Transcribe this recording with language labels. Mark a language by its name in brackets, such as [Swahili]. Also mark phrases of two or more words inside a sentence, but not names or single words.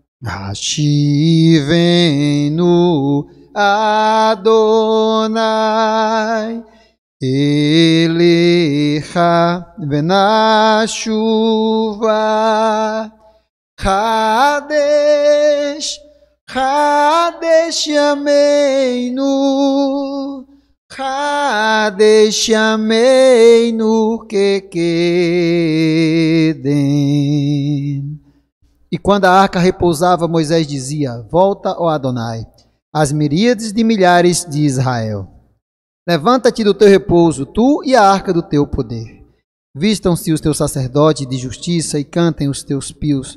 [Hebrew] השיבנו אדני אליך ונשובה חדש חדש ימינו חדש ימינו כקדם. [Portuguese] E quando a arca repousava, Moisés dizia: Volta, ó Adonai, às miríades de milhares de Israel. Levanta-te do teu repouso, tu e a arca do teu poder. Vistam-se os teus sacerdotes de justiça e cantem os teus pios.